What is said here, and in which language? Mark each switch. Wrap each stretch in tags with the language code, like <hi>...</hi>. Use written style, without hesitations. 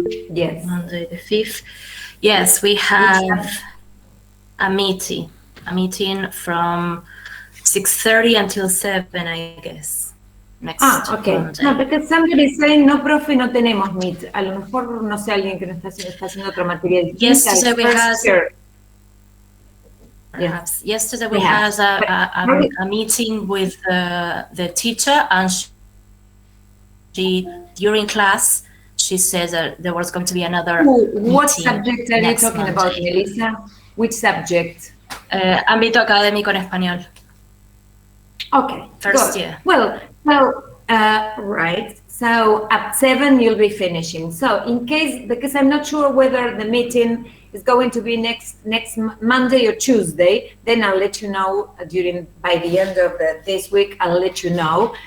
<en>Yes. Monday the 5th. Yes, we have a meeting from 6:30 until 7, I guess. Next okay. Monday. No, because somebody is saying,</en> <es>no, profe, no tenemos Meet. A lo mejor, no sé, alguien que no está haciendo otra materia distinta.</es> <en>Yesterday we had... Perhaps. Yesterday we had a meeting with the teacher, and she, during class, she said that there was going to be another What subject are you talking about, Melissa? Which subject?</en> <es>Ámbito académico en español.</es> <en>Okay. First year. Well, right. So at 7 you'll be finishing. So in case, because I'm not sure whether the meeting is going to be next Monday or Tuesday, then I'll let you know by the end of this week. I'll let you know.</en>